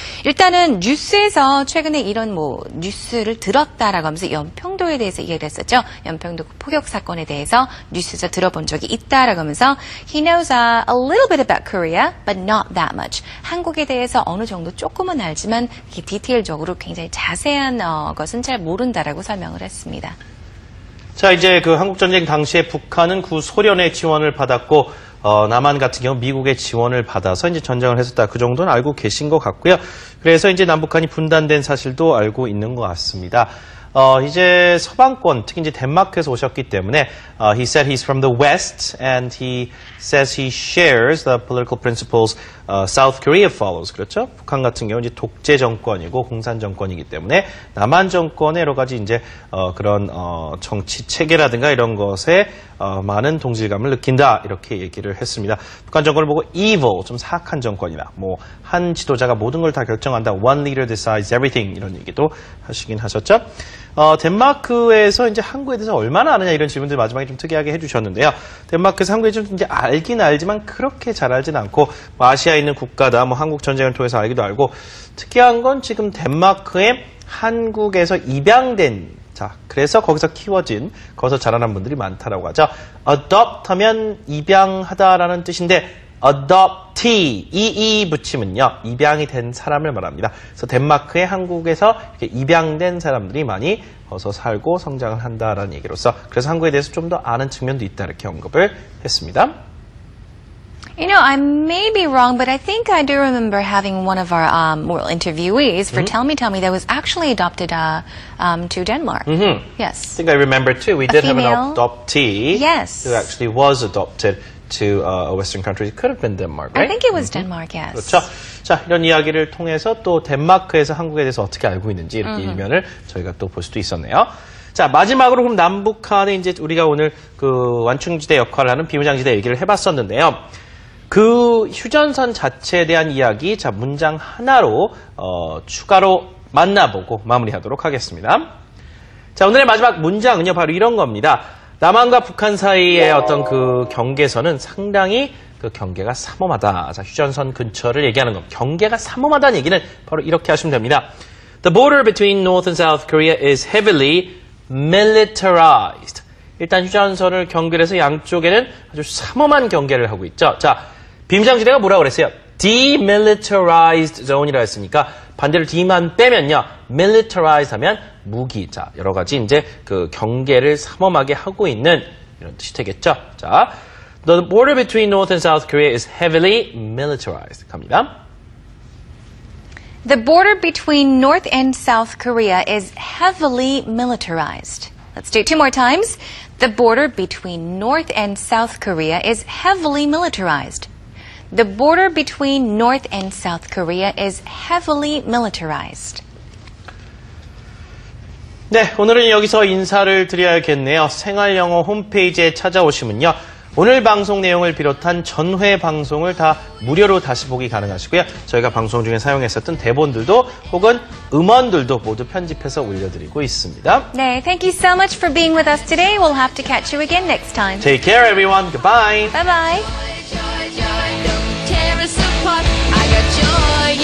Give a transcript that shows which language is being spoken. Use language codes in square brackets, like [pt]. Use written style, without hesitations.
[ko] 일단은 뉴스에서 최근에 이런 뭐 뉴스를 들었다라고 하면서 연평도에 대해서 이야기를 했었죠. 연평도 포격 사건에 대해서 뉴스에서 들어본 적이 있다라고 하면서 [en] he knows a little bit about Korea, but not that much. [ko] 한국에 대해서 어느 정도 조금은 알지만 디테일적으로 굉장히 자세한 것은 잘 모른다라고 설명을 했습니다. 자, 이제 그 한국전쟁 당시에 북한은 구소련의 지원을 받았고, 남한 같은 경우 미국의 지원을 받아서 이제 전쟁을 했었다. 그 정도는 알고 계신 것 같고요. 그래서 이제 남북한이 분단된 사실도 알고 있는 것 같습니다. 이제 서방권, 특히 이제 덴마크에서 오셨기 때문에 [en] he said he's from the West and he says he shares the political principles South Korea follows. [ko] 그렇죠? 북한 같은 경우 이제 독재 정권이고 공산 정권이기 때문에 남한 정권의 여러 가지 이제 그런 정치 체계라든가 이런 것에 많은 동질감을 느낀다 이렇게 얘기를 했습니다. 북한 정권을 보고 evil, 좀 사악한 정권이다. 뭐 한 지도자가 모든 걸 다 결정한다. [en] One leader decides everything [ko] 이런 얘기도 하시긴 하셨죠. 덴마크에서 이제 한국에 대해서 얼마나 아느냐 이런 질문들 마지막에 좀 특이하게 해주셨는데요. 덴마크에서 한국에 좀 이제 알긴 알지만 그렇게 잘 알진 않고 뭐 아시아에 있는 국가다. 뭐 한국 전쟁을 통해서 알기도 알고 특이한 건 지금 덴마크에 한국에서 입양된 자, 그래서 거기서 키워진, 거기서 자라난 분들이 많다라고 하죠. adopt 하면 입양하다라는 뜻인데 adoptee, 붙이면요. 입양이 된 사람을 말합니다. 그래서 덴마크에 한국에서 이렇게 입양된 사람들이 많이 어서 살고 성장을 한다라는 얘기로서 그래서 한국에 대해서 좀 더 아는 측면도 있다 이렇게 언급을 했습니다. [en] You know, I may be wrong, but I think I do remember having one of our interviewees for Tell Me that was actually adopted to Denmark. Yes. I think I remember too. We did have an adoptee yes. who actually was adopted to a Western country. It could have been Denmark, right? I think it was Denmark, yes. [ko] 그렇죠. 자, 이런 이야기를 통해서 또 덴마크에서 한국에 대해서 어떻게 알고 있는지 이렇게 일면을 저희가 또 볼 수도 있었네요. 자, 마지막으로 그럼 남북한에 이제 우리가 오늘 그 완충지대 역할을 하는 비무장지대 얘기를 해봤었는데요. 그 휴전선 자체에 대한 이야기, 자, 문장 하나로 추가로 만나보고 마무리하도록 하겠습니다. 자, 오늘의 마지막 문장은요, 바로 이런 겁니다. 남한과 북한 사이의 어떤 그 경계선은 상당히 그 경계가 삼엄하다. 자, 휴전선 근처를 얘기하는 겁니다. 경계가 삼엄하다는 얘기는 바로 이렇게 하시면 됩니다. [en] The border between North and South Korea is heavily militarized. [ko] 일단 휴전선을 경계해서 양쪽에는 아주 삼엄한 경계를 하고 있죠. 자, 비무장지대가 뭐라고 그랬어요? demilitarized zone이라고 했으니까 반대로 D만 빼면요, militarized 하면 무기. 자, 여러 가지 이제 그 경계를 삼엄하게 하고 있는 이런 뜻이 되겠죠. [en] 자, the border between North and South Korea is heavily militarized. [ko] 갑니다. [en] The border between North and South Korea is heavily militarized. Let's do it 2 more times. The border between North and South Korea is heavily militarized. The border between North and South Korea is heavily militarized. [ko] 네, 오늘은 여기서 인사를 드려야겠네요. 생활영어 홈페이지에 찾아오시면요, 오늘 방송 내용을 비롯한 전회 방송을 다 무료로 다시 보기 가능하시고요. 저희가 방송 중에 사용했었던 대본들도 혹은 음원들도 모두 편집해서 올려드리고 있습니다. [en] 네, thank you so much for being with us today. We'll have to catch you again next time. Take care, everyone. Goodbye. Bye-bye. Don't tear us apart. I got joy.